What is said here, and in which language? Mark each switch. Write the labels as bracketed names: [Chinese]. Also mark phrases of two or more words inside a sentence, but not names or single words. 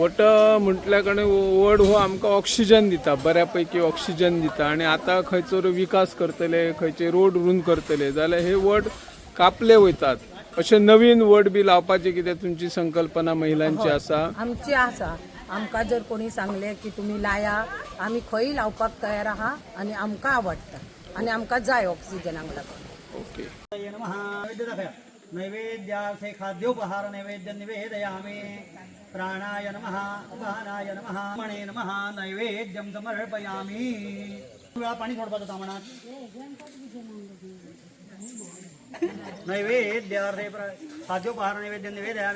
[Konkani] वट म्हटल्या कडे वड हो आमकां ऑक्सिजन दिता, बऱ्यापैकी ऑक्सिजन दिता आणि आता खंयचो विकास करतले खंयचे रोड रूंद करतले जाल्यार हे वड कापले वयतात. अशे नवीन वड बी लावपाची कितें तुमची संकल्पना महिलांची आसा? आमची आसा. आमकां जर कोणी सांगले की तुम्ही लाया आमी खंय लावपाक तयार आहा आणि आमकां आवडटा आणि आमकां जाय ऑक्सिजनाक लागून. ओके. [Sanskrit] नैवेद्यार्थे खाद्योपहार नैवेद्य निवेदयामि. प्राणाय नमः उपानाय नमः मणे नमः नैवेद्यं समर्पयामि. [Konkani] पाणी सोडपाचं सामानात [Sanskrit] नैवेद्यार्थे खाद्योपहार नैवेद्य निवेदयामि.